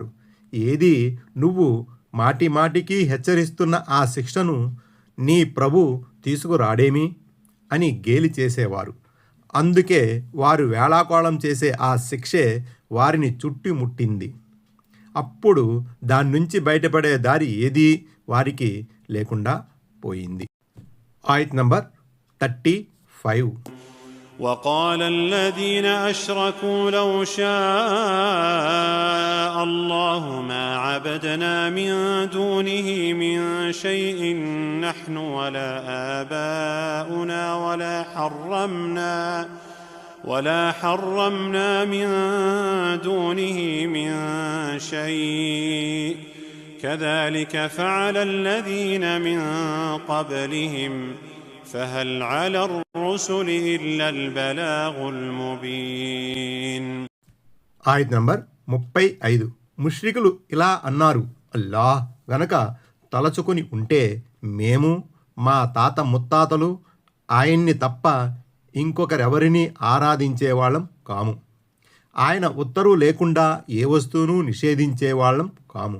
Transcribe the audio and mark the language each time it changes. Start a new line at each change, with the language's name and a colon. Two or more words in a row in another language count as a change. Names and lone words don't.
Telugu: ఏది నువ్వు మాటిమాటికి హెచ్చరిస్తున్న ఆ శిక్షను నీ ప్రభు తీసుకురాడేమి అని గేలి చేసేవారు. అందుకే వారు వేళాకోళం చేసే ఆ శిక్షే వారిని చుట్టుముట్టింది. అప్పుడు దాని నుంచి బయటపడే దారి ఏదీ వారికి లేకుండా పోయింది. ఆయత్ నంబర్ 35
Arabic: وقال الذين أشركوا لو شاء الله ما عبدنا من دونه من شيء نحن ولا آباؤنا ولا حرمنا من دونه من شيء كذلك فعل الذين من قبلهم فهل على الرسل إلا البلاغ المبين.
Telugu: ఆయత్ నంబర్ 35 ముష్రికులు ఇలా అన్నారు, అల్లాహ్ గనక తలచుకొని ఉంటే మేము మా తాత ముత్తాతలు ఆయన్ని తప్ప ఇంకొకరెవరినీ ఆరాధించేవాళ్ళం కాము. ఆయన ఉత్తర్వు లేకుండా ఏ వస్తువును నిషేధించేవాళ్ళం కాము.